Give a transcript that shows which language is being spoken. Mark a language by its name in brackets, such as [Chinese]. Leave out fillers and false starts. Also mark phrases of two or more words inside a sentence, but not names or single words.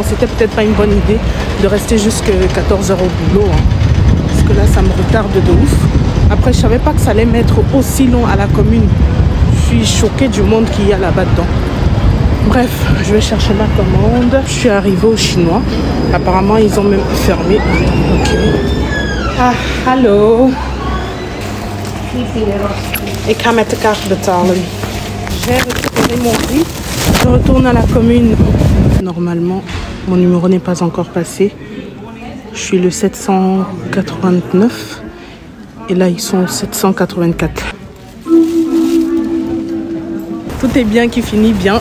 [French] C'était peut-être pas une bonne idée de rester jusqu'à 14h au boulot. Parce que là, ça me retarde de ouf. Après, je savais pas que ça allait m'être aussi long à la commune. Je suis choquée du monde qu'il y a là-bas dedans. Bref, je vais chercher ma commande. Je suis arrivée au chinois. Apparemment, ils ont même fermé. Ok. Ah, hallo. [Dutch] Ik ga met de kaart betalen. [French] J'ai récupéré mon prix. Je retourne à la commune. Normalement, mon numéro n'est pas encore passé. Je suis le 789 et là ils sont 784. Tout est bien qui finit bien.